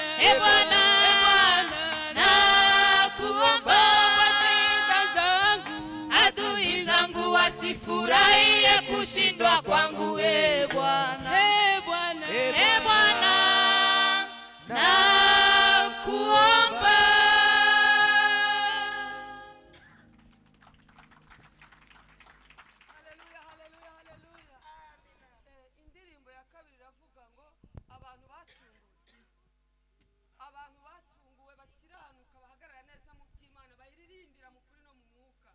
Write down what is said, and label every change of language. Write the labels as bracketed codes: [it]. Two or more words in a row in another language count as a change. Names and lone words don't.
[sw] E Bwana, nakuomba, adui zangu wasifurahie kushindwa kwangu, e Bwana. e Bwana, E Bwana, nakuomba. Haleluya, haleluya, haleluya. [rw] Indirimbo ya kabiri iravuga ngo abantu bacunguwe bakiranuka bahagarara neza mu by'Imana, bayiririmbira mu kuri no mu mwuka.